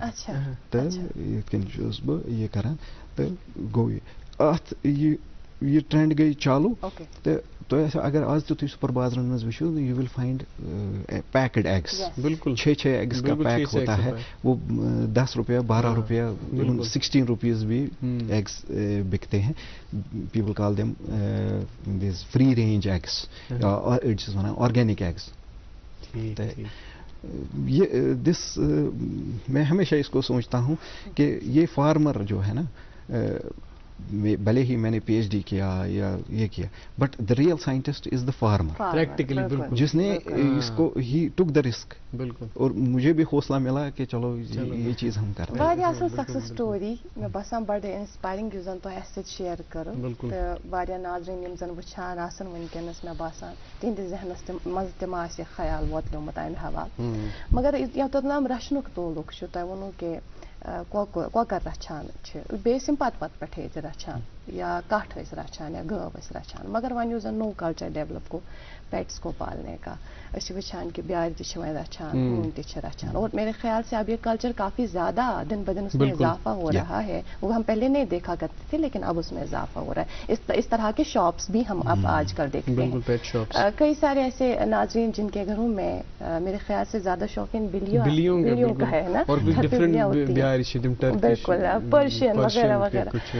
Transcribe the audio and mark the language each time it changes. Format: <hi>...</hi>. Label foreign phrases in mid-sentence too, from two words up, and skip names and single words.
<ks>تہٕ یِتھ کٔنۍ چھُس بہٕ یہِ کران. تہٕ گوٚو یہِ اتھ یہ ٹرینڈ گئی چالو.</ks> <ur>تو اگر آج تو سپر بازرن میں وچھو،</ur> <en>you will find packed eggs.</en> <ur>بالکل 6 ایگس کا پیک ہوتا ہے، وہ 10 روپیہ 12 روپیہ 16 روپیز بھی ایگس بکتے ہیں.</ur> <en>People call them these free range eggs, organic eggs.</en> <ur>یہ میں ہمیشہ اس کو سوچتا ہوں کہ یہ فارمر جو ہے نا، بھلے ہی میں نے پی ایچ ڈی کیا یا یہ کیا،</ur> <en>but the real scientist is the farmer,</en> <ur>پریکٹیکلی بالکل، جس نے اس کو ہی</ur> <en>took the risk.</en> <ur>بالکل. اور مجھے بھی حوصلہ ملا کہ چلو یہ چیز ہم کر رہے ہیں.</ur> <ks>واریاہ اصل</ks> <en>success story,</en> <ks>مےٚ باسان بڑٕ انسپائرنگ یُس زن تۄہہِ اَسہِ سۭتۍ شیر کٔرٕو، تہٕ واریاہ ناظریٖن یِم زن وٕچھان آسن وٕنکیٚنس، مےٚ باسان تِہنٛدِس ذہنس منٛز تہِ ما آسہِ خیال ووتلیومُت اَمہِ حوالہٕ. مگر یوٚتتھ تام رچھنُک تعلق چھُ، تۄہہِ ووٚنوُ کہِ کۄکر رچھان چھِ، بیٚیہِ ٲسۍ یِم پتہٕ پٮ۪ٹھٕے ٲسۍ رچھان، یا کٹھ ٲسۍ رچھان یا گٲو ٲسۍ رچھان. مگر وۄنۍ یُس زن نوٚو</ks> <en>culture develop</en> <ks>گوٚو</ks> <ur>پیٹس کو پالنے کا،</ur> <ks>أسۍ چھِ وٕچھان کہ بیٛارِ تہِ چھِ وۄنۍ رچھان، ہوٗنۍ تہِ چھِ رچھان.</ks> <ur>اور میرے خیال سے اب یہ کلچر کافی زیادہ دن بدن اس میں اضافہ ہو رہا ہے. وہ ہم پہلے نہیں دیکھا کرتے تھے، لیکن اب اس میں اضافہ ہو رہا ہے. اس طرح کے شاپس بھی ہم اب آج کل دیکھتے ہیں. کئی سارے ایسے ناظرین جن کے گھروں میں میرے خیال سے زیادہ شوقین بلیوں کا ہے نا، بالکل پرشین وغیرہ وغیرہ.</ur>